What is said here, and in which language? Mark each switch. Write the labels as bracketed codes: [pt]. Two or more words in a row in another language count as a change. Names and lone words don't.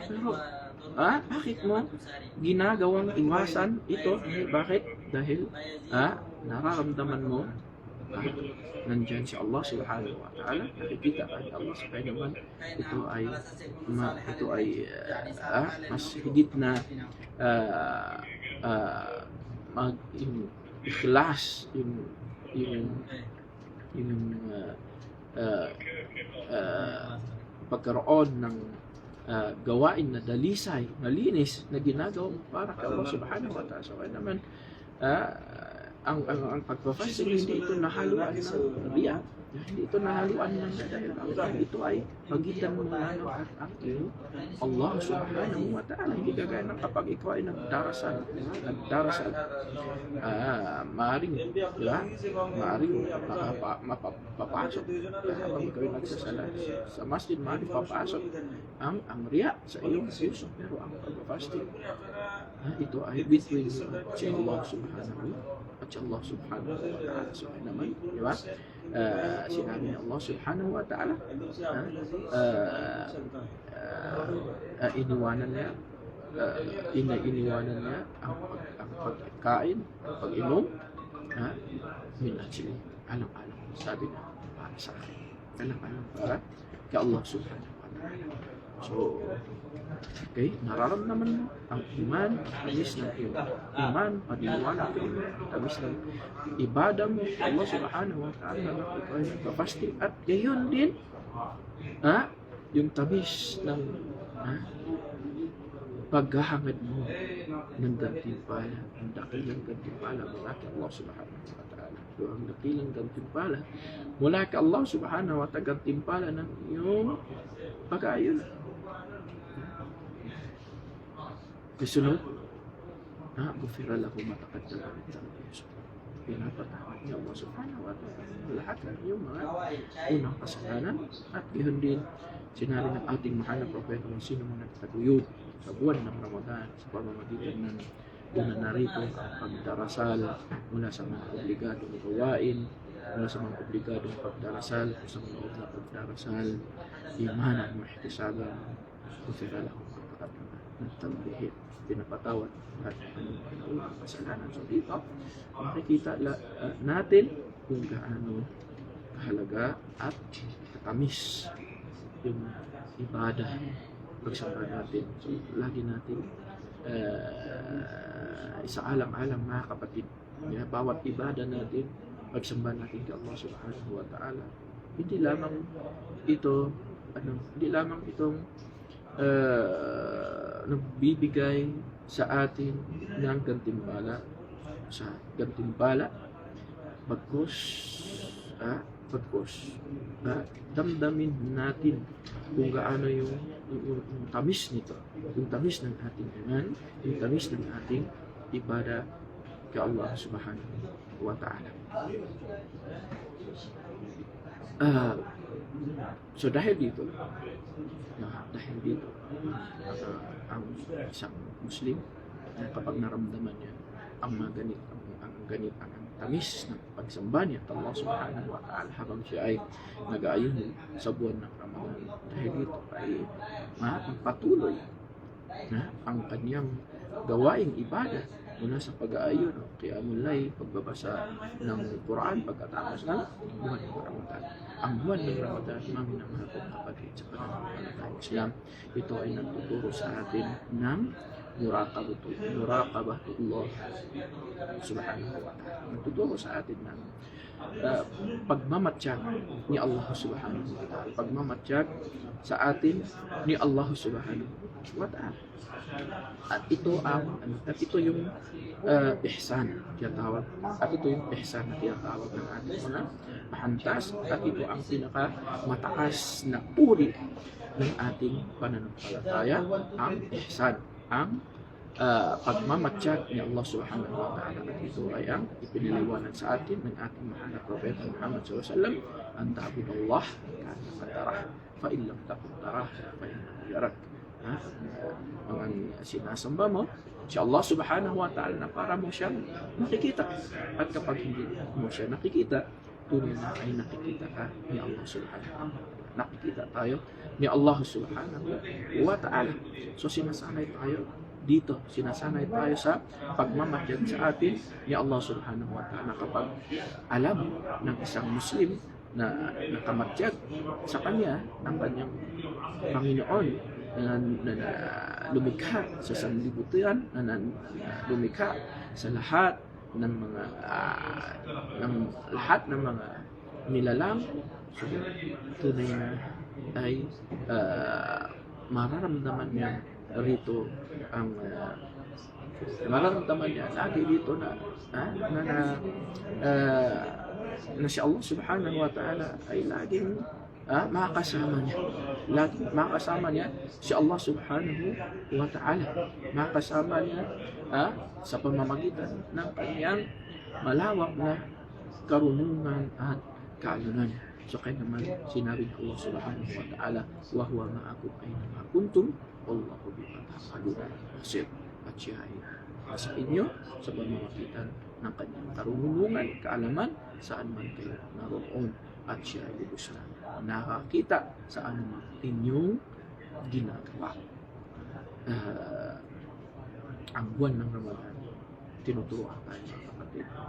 [tl] Pero bakit mo ginagawang iwasan ito? Bakit? Dahil nararamdaman mo nandyan si [ar] الله سبحانه وتعالى, [tl] nakikita ka ni [ar] الله سبحانه وتعالى. [tl] Ito ay mas higit na yung ikhlas, yung pagkaroon ng gawain na dalisay, malinis na ginagawa para kay [ar] الله سبحانه وتعالى. [tl] So naman ang pagpapasting hindi ito nahaluan ng riya, hindi ito nahaluan ng dahil ito ay pagitan mo lang at [ar] الله سبحانه وتعالى. [tl] Hindi kagaya ng kapag ikaw ay nagdarasal, maaaring mapapasok habang ikaw ay nagsasala sa masjid, maaaring papasok ang riya sa iyong puso. Pero ang pagpapasting ito ay [en] between you [tl] at [ar] الله سبحانه وتعالى. [tl] So naman, di ba? Sinabi ng [ar] الله سبحانه وتعالى, [tl] iniwanan niya ang pagkain, ang pag-inom [ar] من أجلي, [tl] alang-alang, sabi na para sa akin, alang-alang para kay [ar] الله سبحانه وتعالى. [tl] So, okay, nararamdaman mo ang iman, tamis ng iyong iman, paniniwala ko, tamis ng ibada mo, [ar] الله سبحانه وتعالى, [tl] ikaw ay nagpa-fasting, at gayon din, yung tamis ng paghahangad mo ng gantimpala, ang dakilang gantimpala mula kay [ar] الله سبحانه وتعالى. [tl] So, ang dakilang gantimpala mula kay [ar] الله سبحانه وتعالى, [tl] gantimpala ng iyong pag-aayon. Kasunod, [ar] غفر له ما تقدم من ذنبه. [tl] Pinapatawad niya [ar] الله سبحانه وتعالى [tl] lahat ng iyong mga unang kasalanan. At gayon din, sinabi ng ating mahal na propeta kung sino man nagtaguyod sa buwan ng Ramadan sa pamamagitan ng una narito ang pagdarasal mula sa mga obligadong gawain, mula sa mga obligadong pagdarasal, sa mga loob na pagdarasal, imanan mo ihtisaban, [ar] غفر له ما تقدم من ذنبه. [tl] Pinapatawad at ang kasalanan. So dito, makikita natin kung gaano kahalaga at katamis yung ibadah pagsamba natin. So lagi natin isaalang-alang mga kapatid, bawat ibadah natin, pagsamba natin kay [ar] الله سبحانه وتعالى, [tl] hindi lamang itong nagbibigay sa atin ng gantimpala bagkus damdamin natin kung gaano yung tamis nito, yung tamis ng ating iman, yung tamis ng ating ibadah kay [ar] الله سبحانه وتعالى. [tl] So dahil dito ang isang Muslim kapag naramdaman niya ang tamis ng pagsamba niya at [ar] الله سبحانه وتعالى [tl] habang siya ay nag-aayon sa buwan ng Ramadan, dahil dito ay patuloy na ang kanyang gawaing ibadah mula sa pag-aayon, [ar] قيام الليل, [tl] pagbabasa ng Quran pagkatapos ng buwan ng Ramadan. Ang buwan ng Ramadan, mga minamahal kong kapatid sa pananampalatayang Islam, ito ay nagtuturo sa atin ng [ar] مراقبة الله سبحانه وتعالى. [tl] Nagtuturo sa atin ng pagmamatsyag ni [ar] الله سبحانه وتعالى. [tl] Pagmamatsyag sa atin ni [ar] الله سبحانه وتعالى. [tl] At ito yung ihsan tinatawag. At ito yung ihsan na tinatawag ng ating mga mahantas. At ito ang pinakamataas na uri ng ating pananampalataya, ang ihsan, ang pagmamatsyag ni [ar] الله سبحانه وتعالى. [tl] At ito ay ang ipiniliwanag sa atin ng ating mahal na propeta Muhammad [ar] صلى الله عليه وسلم, أن تعبد الله كأنك تراه، فإن لم تكن تراه فإنه يراك. [tl] Ang sinasamba mo si [ar] الله سبحانه وتعالى [tl] na para mo siyang nakikita, at kapag hindi mo siya nakikita, tunay na ay nakikita ka ni [ar] الله سبحانه وتعالى. [tl] Nakikita tayo ni [ar] الله سبحانه وتعالى. [tl] So sinasanay tayo dito, sinasanay tayo sa pagmamatyag sa atin ni [ar] الله سبحانه وتعالى. [tl] Kapag alam ng isang Muslim na nakamatyag sa kanya ang kanyang Panginoon, lumikha sa sanlibutan, lumikha sa lahat ng mga nilalang. So, tunay na ay mararamdaman niya rito ang mararamdaman niya lagi dito na si [ar] الله سبحانه وتعالى [tl] ay laging makakasama niya. Lagi makakasama niya si [ar] الله سبحانه وتعالى. [tl] Makakasama niya sa pamamagitan ng kanyang malawak na karunungan at kaalaman. So kaya naman sinabi ng [ar] الله سبحانه وتعالى، وهو معكم أينما كنتم والله بما تعملون بصير. [tl] At siya ay sa inyo sa pamamagitan ng kanyang karunungan, kaalaman, saan man kayo naroon. At siya ay lubos na nakakita sa anumang inyong ginagawa. Ang buwan ng Ramadan, tinuturuan tayo mga kapatid.